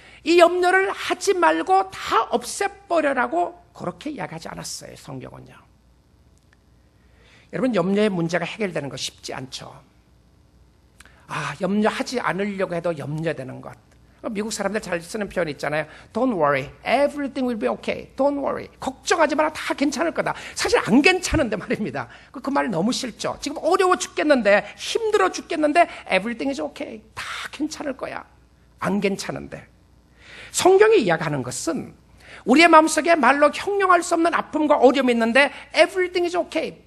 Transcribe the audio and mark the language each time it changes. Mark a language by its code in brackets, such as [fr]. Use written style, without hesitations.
[ko] 이 염려를 하지 말고 다 없애버려라고 그렇게 이야기하지 않았어요, 성경은요. 여러분, 염려의 문제가 해결되는 거 쉽지 않죠. 염려하지 않으려고 해도 염려되는 것, 미국 사람들 잘 쓰는 표현 있잖아요. [en] Don't worry, everything will be okay. Don't worry. [ko] 걱정하지 마라, 다 괜찮을 거다. 사실 안 괜찮은데 말입니다. 그 말 너무 싫죠. 지금 어려워 죽겠는데, 힘들어 죽겠는데 [en] everything is okay. [ko] 다 괜찮을 거야. 안 괜찮은데. 성경이 이야기하는 것은 우리의 마음속에 말로 형용할 수 없는 아픔과 어려움이 있는데 [en] everything is okay.